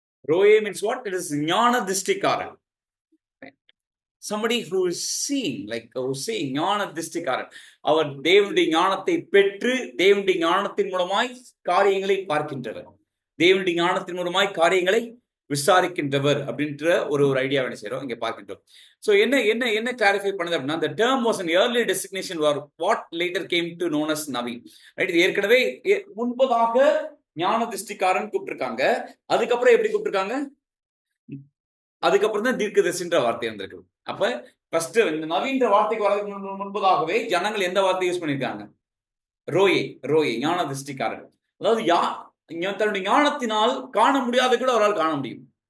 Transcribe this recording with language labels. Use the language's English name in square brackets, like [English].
[English] Roye means what? It is ஞான திருஷ்டிக்காரன். somebody who is seeing, like who is seeing, ஞான திருஷ்டிக்காரன். [Tamil] அவர் தேவனுடைய ஞானத்தை பெற்று தேவனுடைய ஞானத்தின் மூலமாய் காரியங்களை பார்க்கின்றவர், தேவனுடைய ஞானத்தின் மூலமாய் காரியங்களை விசாரிக்கின்றவர் அப்படின்ற ஒரு ஐடியா என்ன செய்யறோம் இங்க பார்க்கின்றோம். ஸோ என்ன என்ன என்ன கிளாரிஃபை பண்ணுது அப்படின்னா, [English] the term was an early designation for what later came to known as நவீன். [Tamil] Right, இது ஏற்கனவே முன்பதாக ஞான திருஷ்டிக்காரன் கூப்பிட்டுருக்காங்க. அதுக்கப்புறம் எப்படி கூப்பிட்டுருக்காங்க? அதுக்கப்புறம் தான் தீர்க்கதரிசின்ற வார்த்தை வந்திருக்கு. அப்ப ஃபர்ஸ்ட் இந்த நவீன்ற வார்த்தைக்கு வரதுக்கு முன்பதாகவே ஜனங்கள் எந்த வார்த்தை யூஸ் பண்ணியிருக்காங்க? ரோயே, ரோயே, ஞான திருஷ்டிக்காரன். அதாவது தன்னுடைய ஞானத்தினால் காண முடியாத கூட அவரால் காண முடியும்.